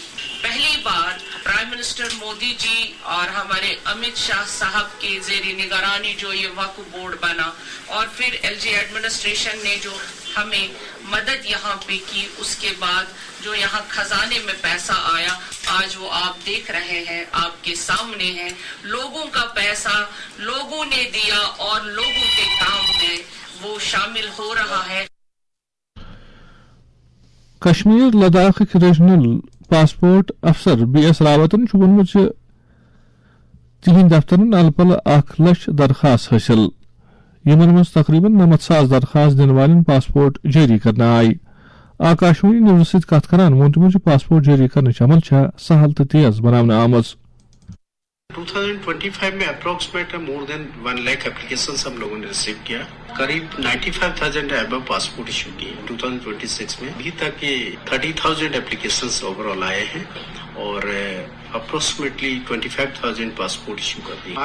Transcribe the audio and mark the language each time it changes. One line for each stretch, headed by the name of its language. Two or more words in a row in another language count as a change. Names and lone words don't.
Hindi: पहली बार
English: prime minister
Hindi: मोदी जी और हमारे अमित शाह साहब के जेरी निगरानी जो ये वक्फ बोर्ड बना, और फिर
English: LG administration
Hindi: ने जो हमें मदद यहाँ पे की, उसके बाद जो यहाँ खजाने में पैसा आया, आज वो आप देख रहे हैं, आपके सामने है। लोगों का पैसा लोगों ने दिया और लोगों के काम में वो शामिल हो रहा है।
Kashmiri: कश्मीर लद्दाख
English: regional passport officer
Kashmiri: BS रावतन वोनमुत तिहंद दफ्तरन अलपल 1 लाख दरखास्त हासिल, यमन मज तकरीबन 90,000 दरखास्त दिन वालन पासपोर्ट जारी करना आई। आकाशवाणी न्यूज सत कत करान वोन तमो पासपोर्ट जारी करने अमल सहल तो तेज बनाने आमज।
Hindi: 2025 में
English: approximate more than
Hindi: 1 लाख एप्लीकेशंस हम लोगों ने रिसीव किया। करीब 95,000
English: above passport
Hindi: इशू किए 2026 में। अभी तक ये 30,000
English: applications overall
Hindi: आए हैं और अप्रोक्सीमेटली 25,000
English: passport issue
Hindi: कर दिए।